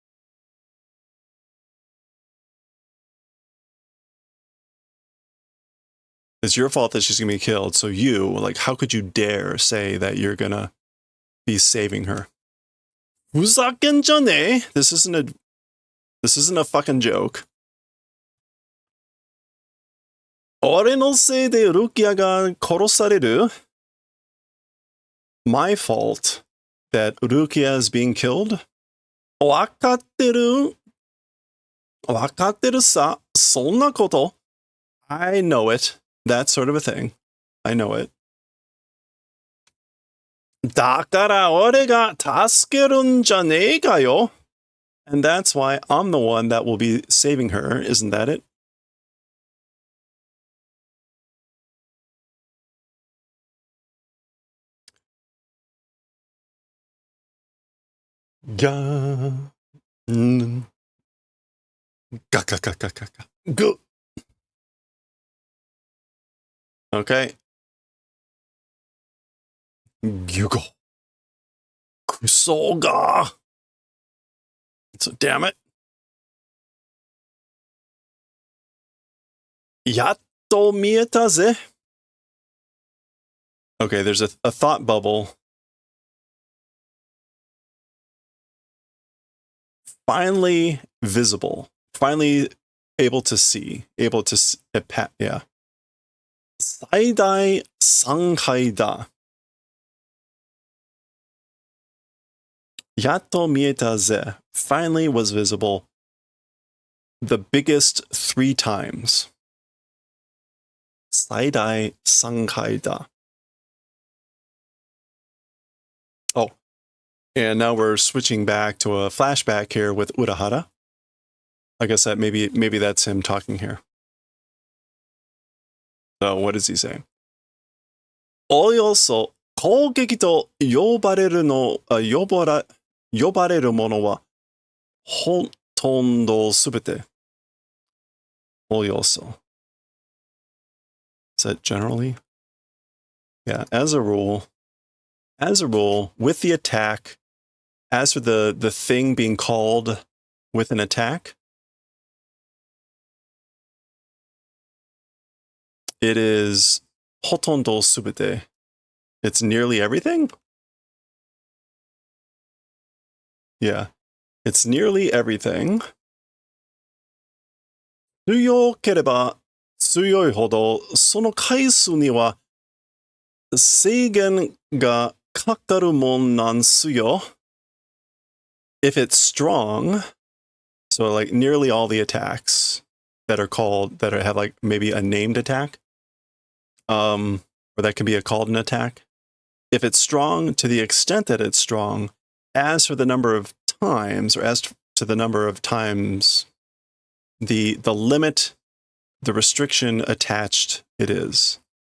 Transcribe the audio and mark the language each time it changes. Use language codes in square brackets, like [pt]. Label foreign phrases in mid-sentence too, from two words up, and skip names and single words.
[en] It's your fault that she's gonna be killed. So you, like, how could you dare say that you're gonna be saving her? [ja] ふざけんじゃね? [en] This isn't a fucking joke. [ja] 俺のせいでルキアが殺される? [en] My fault that Rukia is being killed? [ja] 分かってる? 分かってるさ? そんなこと? [en] I know it. That sort of a thing. I know it. [ja] だから俺が助けるんじゃねえかよ? [en] And that's why I'm the one that will be saving her. Isn't that it? Ga. Ga ga ga ga ga ga. Go. Okay. Gyugo. Kusoga. So damn it. [ja] やっと見えたぜ. [en] Okay, there's a thought bubble. Finally visible. Finally able to see. Able to yeah. [ja] 最大三回だ. やっと見えたぜ. [en] Finally was visible. The biggest 3 times. [ja] 最大三回だ. [en] Oh, and now we're switching back to a flashback here with Urahara. I guess that maybe that's him talking here. So what is he saying? [ja] およそ攻撃と呼ばれるものはほとんどすべて. Oyoso. [en] Is that generally? Yeah, as a rule, with the attack, as for the thing being called with an attack, it is [ja] ほとんどすべて. [en] It's nearly everything? Yeah. It's nearly everything. [ja] 強ければ強いほど、その回数には制限がかかるもんなんすよ。 [en] If it's strong, so like nearly all the attacks that are called, that have like maybe a named attack, or that can be a called an attack. If it's strong to the extent that it's strong, as for the number of times, or as to the number of times, the limit, the restriction attached it is.